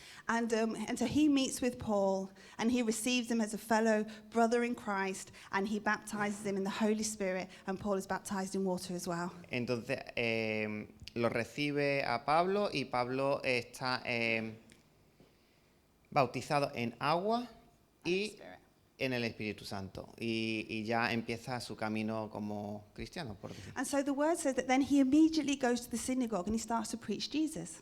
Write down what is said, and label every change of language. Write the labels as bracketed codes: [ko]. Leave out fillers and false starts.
[en] And so he meets with Paul and he receives him as a fellow brother in Christ and he baptizes him in the Holy Spirit, and Paul is baptized in water as well. [es] Entonces lo recibe a Pablo y Pablo está bautizado en agua y en el Espíritu Santo. Y ya empieza su camino como cristiano, por decir. [en] And so the word says that then he immediately goes to the synagogue and he starts to preach Jesus.